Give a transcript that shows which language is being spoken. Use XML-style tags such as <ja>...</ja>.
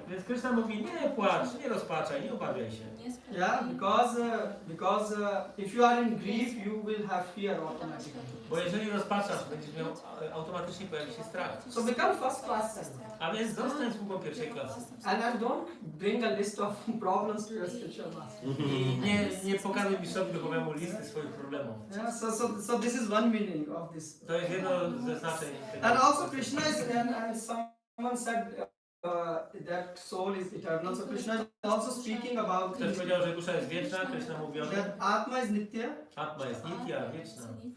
<pl>Więc Krishna mówi, nie płacz, nie rozpaczaj, nie obawiaj się.</pl> <en>Yeah, because if you are in grief, you will have fear automatically.</en> <pl>Bo jeżeli rozpaczasz, będziesz miał, automatycznie pojawi się strach.</pl> <en>So become first class citizen.</en> <pl>A więc zostań sługą pierwszej klasy.</pl> <en>And don't bring a list of problems to your spiritual master.</en> <pl>I nie pokazuj mistrzowi duchowemu listy swoich problemów.</pl> <en>Yeah, so this is one meaning of this.</en> <pl>To jest jedno ze znaczeń tego.</pl> <en>And also Krishna is, and someone said that soul is eternal. So Krishna is also speaking about</en> <pl>Ktoś powiedział, że dusza jest wieczna, Krishna mówi o tym.</pl> <en>that Atma is Nitya.</en> <pl>Atma jest nitya, wieczna.</pl>